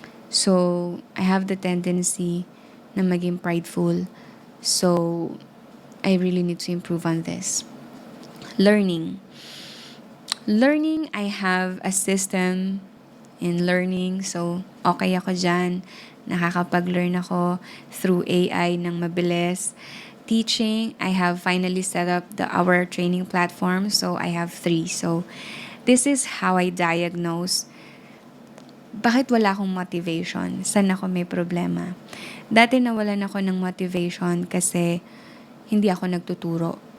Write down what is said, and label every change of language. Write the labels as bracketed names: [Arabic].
[English] So, I have the tendency [Filipino] na maging [English] prideful. So, I really need to improve on this. Learning, I have a system in learning. [Filipino] So, okay ako dyan. Nakakapag-learn ako through AI ng mabilis. [English] Teaching, I have finally set up our training platform. So, I have 3. So, this is how I diagnose. [Filipino] Bakit wala akong motivation? Saan ako may problema? Dati nawalan ako ng motivation kasi hindi ako nagtuturo.